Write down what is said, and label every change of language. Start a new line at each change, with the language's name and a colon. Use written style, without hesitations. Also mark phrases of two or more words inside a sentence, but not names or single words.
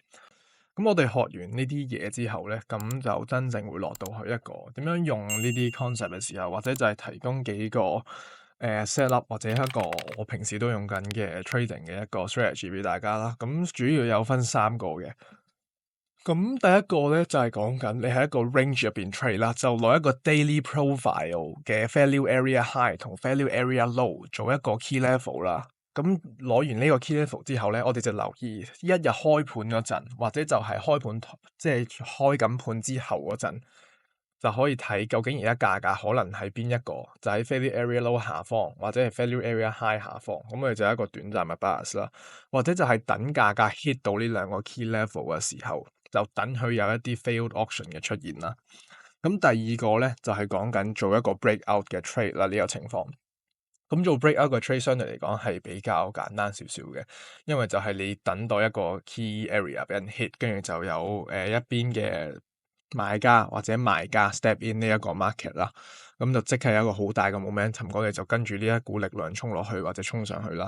Cantonese: 咁我哋學完呢啲嘢之後咧，咁就真正會落到去一個點樣用呢啲 concept 嘅時候，或者就係提供幾個
English: set up
Cantonese: 或者一個我平時都用緊嘅 trading 嘅一個 strategy 俾大家啦。咁主要有分3個嘅。咁第一個咧就係講緊你喺一個 range 入邊 trade 啦，就攞一個
English: daily profile
Cantonese: 嘅
English: value area high
Cantonese: 同
English: value area low
Cantonese: 做一個
English: key level
Cantonese: 啦。咁攞完呢個
English: key level
Cantonese: 之後咧，我哋就留意一日開盤嗰陣，或者就係開盤即係開緊盤之後嗰陣，就可以睇究竟而家價格可能係邊一個，就喺
English: value area low
Cantonese: 下方，或者係
English: value area high
Cantonese: 下方。咁我哋就係一個短暫嘅 bias 啦，或者就係等價格 hit 到呢兩個
English: key level
Cantonese: 嘅時候，就等佢有一啲
English: failed auction
Cantonese: 嘅出現啦。咁第二個咧就係講緊做一個 breakout 嘅 trade 啦，呢個情況。咁做 breakout 嘅 trade 相對嚟講係比較簡單少少嘅，因為就係你等待一個
English: key area
Cantonese: 俾人 hit，跟住就有一邊嘅買家或者賣家
English: step in
Cantonese: 呢一個 market 啦，咁就即係有一個好大嘅 momentum，我哋就跟住呢一股力量衝落去或者衝上去啦。